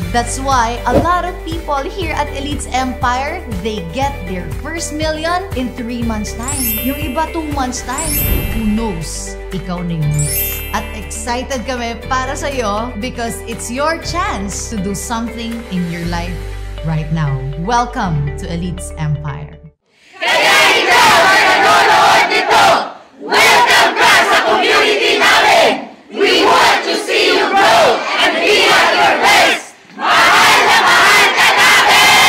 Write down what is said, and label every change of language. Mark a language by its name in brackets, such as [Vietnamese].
[English] That's why a lot of people here at Elites Empire, they get their first million in 3 months time. [Filipino] Yung iba 2 months time. [English] Who knows? [Filipino] Ikaw na yun. At excited kami para sa'yo [English] because it's your chance to do something in your life right now. Welcome to Elites Empire. [Filipino] Kaya ikaw ay nanonood nito! Welcome ka sa community namin! [English] We want to see you grow and be at your best! [Filipino] Mahal na mahal ka namin!